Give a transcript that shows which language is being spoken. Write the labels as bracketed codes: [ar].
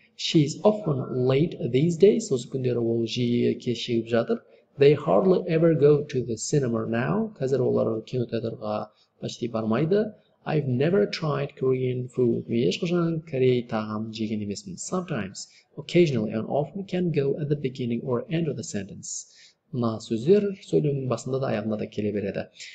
[en] She is often late these days. [kk] Осы күндері ол жиі кешігіп жатыр. [en] They hardly ever go to the cinema now. [kk] Қазір олар кинотеатрға [ru] почти [kk] бармайды. [en] I've never tried Korean food. [kk] Мен ешқашан Корей тағамын жеген емеспін. [en] Sometimes, occasionally and often can go at the beginning or end of the sentence. [kk] Мына сөздер сөйлемнің басында да аяғында да келе береді.